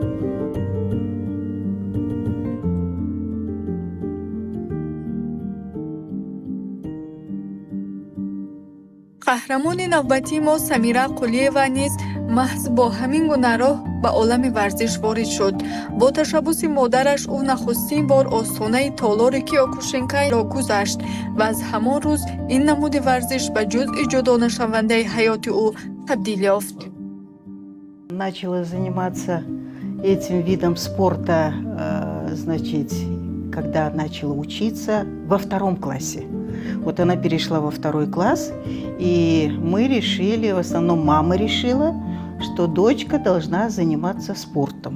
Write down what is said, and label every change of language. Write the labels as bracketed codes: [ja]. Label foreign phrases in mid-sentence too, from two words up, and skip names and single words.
[tg] қаҳрамони навбатии мо Самира Қулиева низ маҳз бо ҳамин гуна роҳ ба олами варзиш ворид шуд. Бо ташаббуси модараш ӯ нахустин бор остонаи толори Киёкушинкайро гузашт ва аз ҳамон рӯз ин намуди варзиш ба ҷузъи ҷудонашавандаи ҳаёти ӯ табдил ёфт. [ru] Начала заниматься этим видом спорта, значит, когда начала учиться во 2 классе. Вот она перешла во 2 класс, и мы решили, в основном мама решила, что дочка должна заниматься спортом.